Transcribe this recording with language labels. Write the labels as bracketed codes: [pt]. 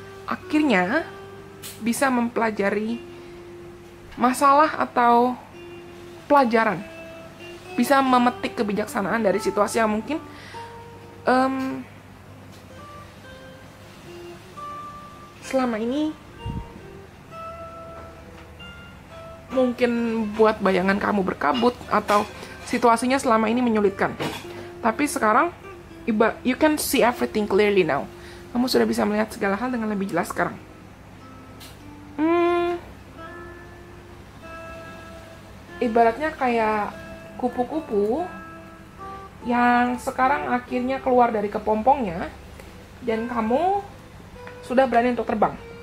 [id] Akhirnya bisa mempelajari masalah atau pelajaran, bisa memetik kebijaksanaan dari situasi yang mungkin selama ini mungkin buat bayangan kamu berkabut, atau situasinya selama ini menyulitkan. Tapi sekarang [en] you can see everything clearly now. [id] Kamu sudah bisa melihat segala hal dengan lebih jelas sekarang. Ibaratnya kayak kupu-kupu yang sekarang akhirnya keluar dari kepompongnya, dan kamu sudah berani untuk terbang.